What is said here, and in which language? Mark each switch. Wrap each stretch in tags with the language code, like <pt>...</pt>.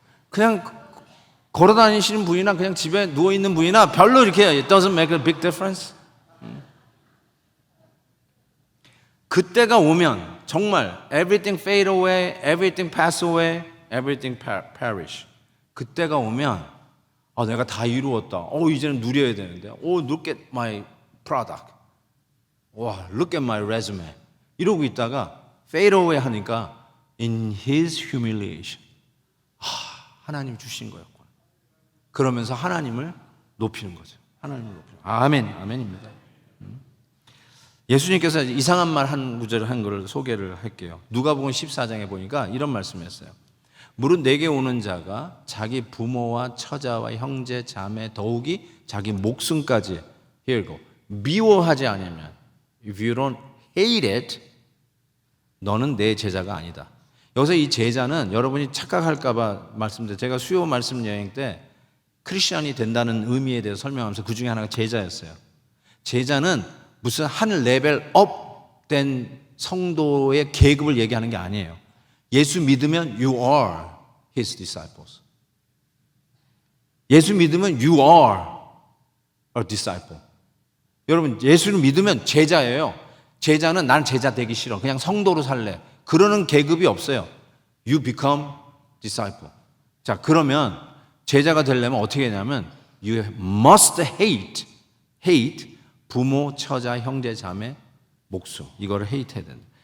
<ko>그냥 걸어 다니시는 분이나 그냥 집에 누워 있는 분이나 별로 이렇게</ko> <en>it doesn't make a big difference.</en> <ko>그때가 오면 정말</ko> <en>everything fade away, everything pass away, everything perish.</en> <ko>그때가 오면 내가 다 이루었다. 이제는 누려야 되는데.</ko> <en>look at my product.</en> <ko>와,</ko> <en>look at my resume.</en> <ko>이러고 있다가</ko> <en>fade away</en> <ko>하니까</ko> <en>in his humiliation.</en> <ko>하나님 주신 거였구나. 그러면서 하나님을 높이는 거죠. 하나님을 높이는 거죠. 아멘, 아멘입니다. 예수님께서 이상한 말 한 구절을 한 것을 소개를 할게요. 누가복음 14장에 보니까 이런 말씀했어요. 무릇 내게 오는 자가 자기 부모와 처자와 형제 자매 더욱이 자기 목숨까지 here go 미워하지 않으면</ko> <en>if you don't hate it</en> <ko>너는 내 제자가 아니다. 여기서 이 제자는 여러분이 착각할까 봐 말씀드려요. 제가 수요 말씀 여행 때 크리스천이 된다는 의미에 대해서 설명하면서 그 중에 하나가 제자였어요. 제자는 무슨 한 레벨 업 된 성도의 계급을 얘기하는 게 아니에요. 예수 믿으면</ko> <en>you are his disciples. 예수 믿으면 you are a disciple.</en> <ko>여러분 예수를 믿으면 제자예요. 제자는 난 제자 되기 싫어. 그냥 성도로 살래. 그러는 계급이 없어요.</ko> <en>You become disciple.</en> <ko>자, 그러면 제자가 되려면 어떻게 되냐면</ko> <en>you must hate</en> <ko>부모, 처자, 형제, 자매, 목수. 이거를 hate해야 된다.</ko>